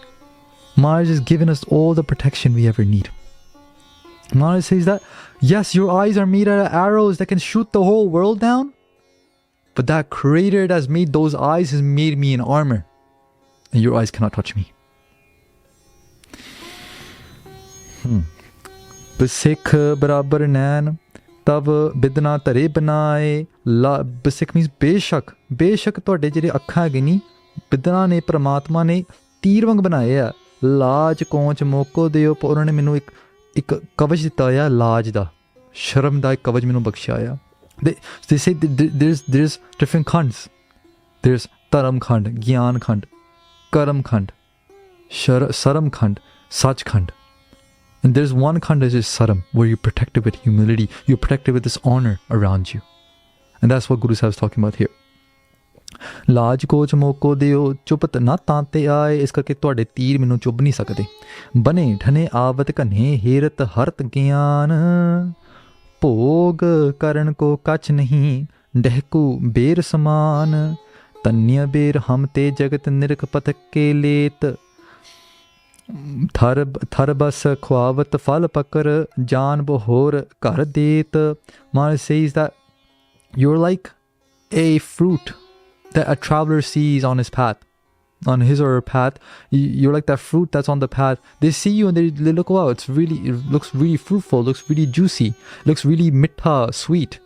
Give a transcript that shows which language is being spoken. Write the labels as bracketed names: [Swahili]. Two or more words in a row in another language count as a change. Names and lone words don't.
[English] Maharaj has given us all the protection we ever need. Maharaj says that, yes, your eyes are made out of arrows that can shoot the whole world down, but that creator that has made those eyes has made me in armor, and your eyes cannot touch me. [Braj] ਬਸਿਖ ਬਰਾਬਰ ਨੈਨ ਤਵ ਬਿਦਨਾ ਤਾਰੇ ਬਨਾਏ. [Punjabi] Basikh means beshak. Beshak ਤੁਹਾਡੇ ਜਿਹੜੇ ਅੱਖਾਂ ਹੈਗੇ ਨੀ, ਬਿਦਨਾ ਨੇ ਪ੍ਰਮਾਤਮਾ ਨੇ ਤੀਰ ਵਾਂਗ ਬਣਾਏ ਆ. [Braj] ਲਾਜ ਕੋਂਚ ਮੋਕੋ ਦਿਓ, [Punjabi] ਪਰ ਉਹਨਾਂ ਨੇ ਮੈਨੂੰ ਇੱਕ ਕਵਚ ਦਿੱਤਾ ਆ ਲਾਜ ਦਾ, ਸ਼ਰਮ ਦਾ ਇੱਕ ਕਵਚ ਮੈਨੂੰ ਬਖਸ਼ਿਆ ਆ. [English] They say there's different khands. There's Taram Khand, Gyan Khand, Karam Khand, Saram Khand, Sach Khand. And there's one khand that is Saram, where you're protected with humility, you're protected with this honor around you. And that's what Guru Sahib is talking about here. [Braj] ਲਾਜ ਕੋਚ ਮੋਕੋ ਦਿਓ ਚੁਪਤ ਨਾ ਤਾਂਤੇ ਆਏ. [Punjabi] ਇਸ ਕਰਕੇ ਤੁਹਾਡੇ ਤੀਰ ਮੈਨੂੰ ਚੁੱਭ ਨਹੀਂ ਸਕਦੇ. [Braj] ਬਨੇ ਠਨੇ ਆਵਤ ਘਨੇ ਹੇਰਤ ਹਰਤ ਗਿਆਨ. ਭੋਗ ਕਰਨ ਕੋ ਕਛ ਨਹੀਂ ਡਹਿਕੂ ਬੇਰ ਸਮਾਨ. ਤਨਿਆ ਬੇਰ ਹਮ ਤੇ ਜਗਤ ਨਿਰਖ ਪਥ ਕੇ ਲੇਤ. ਥਰ ਬਸ ਖੁਆਵਤ ਫਲ ਪਕਰ ਜਾਨ ਬਹੋਰ ਘਰ ਦੇਤ. [English] Maharaj says that you're like a fruit that a traveler sees on his path, on his or her path. You're like that fruit that's on the path. They see you and they look, wow, it looks really fruitful, looks really juicy, looks really mitha, sweet.